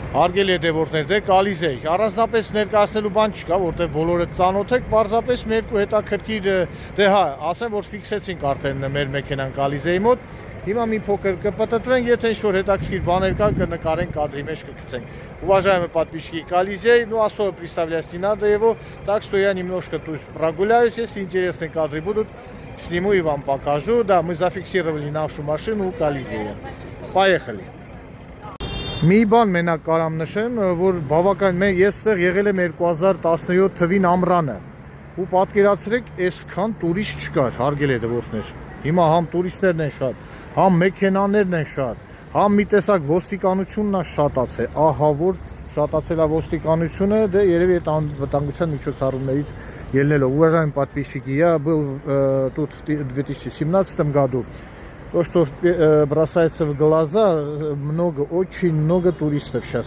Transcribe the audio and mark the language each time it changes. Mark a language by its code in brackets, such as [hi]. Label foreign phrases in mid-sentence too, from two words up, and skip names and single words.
[hy] Հարգելի հետևորդներ, դե Կալիզեի, առանձնապես ներկայացնելու բան չկա, որտեղ բոլորը ծանոթ եք, պարզապես մեր երկու հետաքրքիր, դե հա, ասեմ, որ ֆիքսեցինք արդեն մեր մեքենան Կալիզեի մոտ, հիմա մի փոքր կպտտվենք, եթե ինչ-որ հետաքրքիր բաներ կա, կնկարենք, կադրի մեջ կգցենք։ [ru] Уважаемые подписчики Колизей, ну особо представлять не надо его, так что я немножко тут прогуляюсь, если интересные кадры будут, сниму и вам покажу. Да, мы зафиксировали нашу машину у Колизея. Поехали. [hy] Մի բան մենակ կարամ նշեմ, որ բավական ես ստեղ եղել եմ 2017 թվին ամռանը ու պատկերացրեք, այսքան տուրիստ չկար, հարգելի հետևորդներ։ Հիմա համ տուրիստներն են շատ, համ մեքենաներն են շատ, համ մի տեսակ ոստիկանությունն է շատացել, ահա որ շատացել է ոստիկանությունը, դե երևի այդ անվտանգության միջոցառումներից ելնելով։ [ru] Уважаемые подписчики, я был тут в 2017 году. [hy] То, что бросается в глаза, очень много туристов сейчас.